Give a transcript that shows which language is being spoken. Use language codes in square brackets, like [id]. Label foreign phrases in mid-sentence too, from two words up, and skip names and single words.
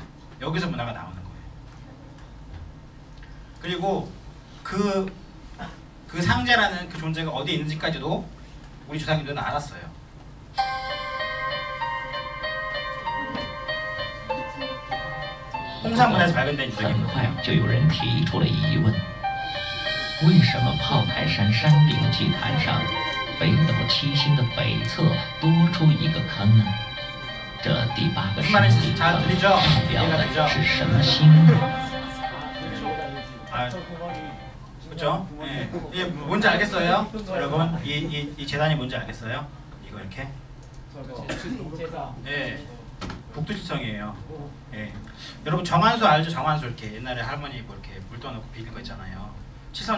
[ko] 여기서 문화가 나오는 거예요. 그리고 그 상제라는 그 존재가 어디에 있는지까지도 우리 조상님들은 알았어요. 홍산문에서 발견된 유적입니다. [zh] 很快就有人提出了疑问：为什么炮台山山顶祭坛上北斗七星的北侧多出一个坑呢？这第8个山顶坑代表的是什么星呢？ [ko] 그렇죠? 예. 이게 뭔지 알겠어요? 여러분, 이 재단이 뭔지 알겠어요? 이거 이렇게. 예. 북두지성이에요. 예. 여러분 정한수 알죠? 정한수 이렇게 옛날에 할머니 뭐 이렇게 물 떠놓고 비는 거 있잖아요.